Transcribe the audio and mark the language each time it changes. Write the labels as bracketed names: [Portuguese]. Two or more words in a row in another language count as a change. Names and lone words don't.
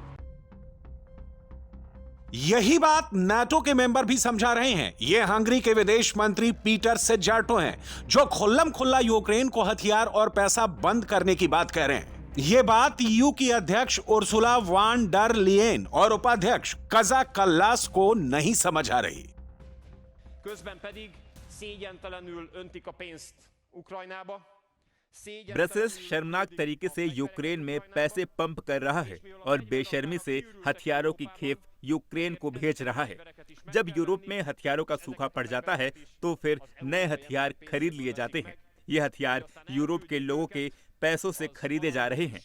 [Hindi] यही बात नाटो के मेंबर भी समझा रहे हैं। ये हंगरी के विदेश मंत्री पीटर सेजार्टो हैं, जो खुल्लम खुल्ला यूक्रेन को हथियार और पैसा बंद करने की बात कह रहे हैं। ये बात ईयू की अध्यक्ष उर्सुला वान डर लियेन और उपाध्यक्ष कजा कल्लास को नहीं समझ आ रही। [Hungarian] Közben pedig szégyentelenül öntik a pénzt Ukrajnába. [Hindi] ब्रसेल्स शर्मनाक तरीके से यूक्रेन में पैसे पंप कर रहा है और बेशर्मी से हथियारों की खेप यूक्रेन को भेज रहा है। जब यूरोप में हथियारों का सूखा पड़ जाता है तो फिर नए हथियार खरीद लिए जाते हैं। ये हथियार यूरोप के लोगों के पैसों से खरीदे जा रहे हैं।